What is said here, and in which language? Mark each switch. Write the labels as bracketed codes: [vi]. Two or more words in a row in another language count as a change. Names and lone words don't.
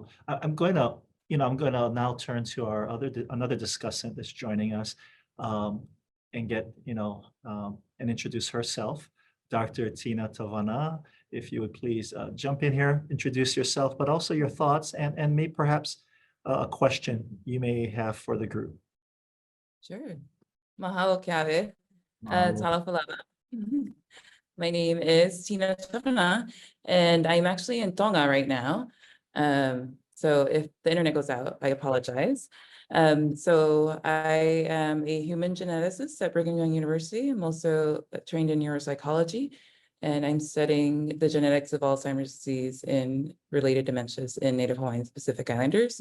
[en] I'm going to now turn to our another discussant that's joining us, and get, and introduce herself. Dr. Tina Tavana, if you would please jump in here, introduce yourself, but also your thoughts and maybe perhaps a question you may have for the group. Sure. Mahalo Kiave. Mahalo. Talafalava. My name is Tina Tavana, and I'm actually in Tonga right now. So if the internet goes out, I apologize. So I am a human geneticist at Brigham Young University. I'm also trained in neuropsychology, and I'm studying the genetics of Alzheimer's disease and related dementias in Native Hawaiian Pacific Islanders.